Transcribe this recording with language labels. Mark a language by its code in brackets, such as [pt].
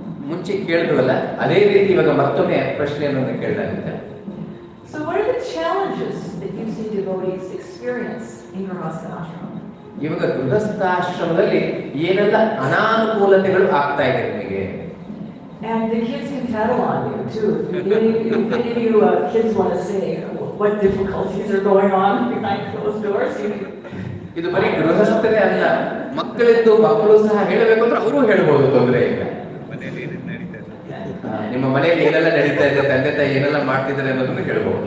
[kn] ಮುಂಚೆ ಕೇಳಿದ್ವಲ್ಲ ಅದೇ ರೀತಿ ಇವಾಗ ಮತ್ತೊಮ್ಮೆ ಪ್ರಶ್ನೆಯನ್ನು ಕೇಳಲಾಗುತ್ತೆ. [en] So what are the challenges that you see devotees experience in Grihastha ashram? [kn] ಇವಾಗ ಗೃಹಸ್ಥಾಶ್ರಮದಲ್ಲಿ ಏನೆಲ್ಲ ಅನಾನುಕೂಲತೆಗಳು ಆಗ್ತಾ ಇದೆ ನಿಮಗೆ? [en] And the kids can tattle on you too. If any of you kids want to say what difficulties are going on behind closed doors, you can. [kn] ಇದು ಬರೀ ಗೃಹಸ್ಥರೇ ಅಲ್ಲ, ಮಕ್ಕಳಿದ್ದು ಮಕ್ಕಳು ಸಹ ಹೇಳಬೇಕು ಅಂದ್ರೆ ಅವರು ಹೇಳ್ಬೋದು, ತೊಂದರೆ ಇಲ್ಲ. ನಿಮ್ಮ ಮನೆಯಲ್ಲಿ ಏನೆಲ್ಲ ನಡೀತಾ ಇದೆ, ತಂದೆ ತಾಯಿ ಏನೆಲ್ಲ ಮಾಡ್ತಿದ್ದಾರೆ ಅನ್ನೋದನ್ನು ಹೇಳ್ಬೋದು.